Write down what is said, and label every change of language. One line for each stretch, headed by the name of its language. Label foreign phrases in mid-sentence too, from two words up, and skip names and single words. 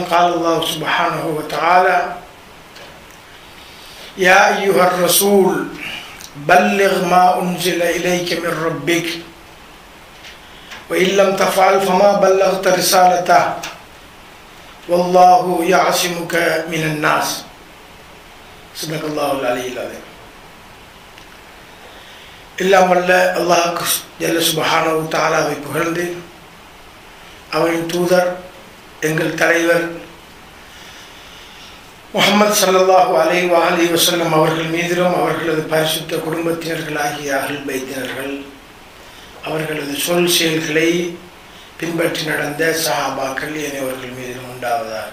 Arabic: قال الله سبحانه وتعالى: يا أيها الرسول بلغ ما أنزل إليك من ربك وإن لم تفعل فما بلغت رسالته والله يعصمك من الناس. صدق الله العلي العظيم.
Tamil: எல்லாம் வல்ல
Arabic: الله جل سبحانه وتعالى
Tamil: புகழ்ந்து அவரின் தூதர் எங்கள் தலைவர் முஹம்மது
Arabic: صلى الله عليه وسلم
Tamil: அவர்கள் மீதிலும் அவர்களது பரிசுத்த குடும்பத்தினர்களாகிய
Arabic: أهل بيت
Tamil: அவர்களது சொல் செயல்களை பின்பற்றி நடந்த சஹாபாக்கள் அனைவர்கள் மீதிலும் உண்டாவதாக.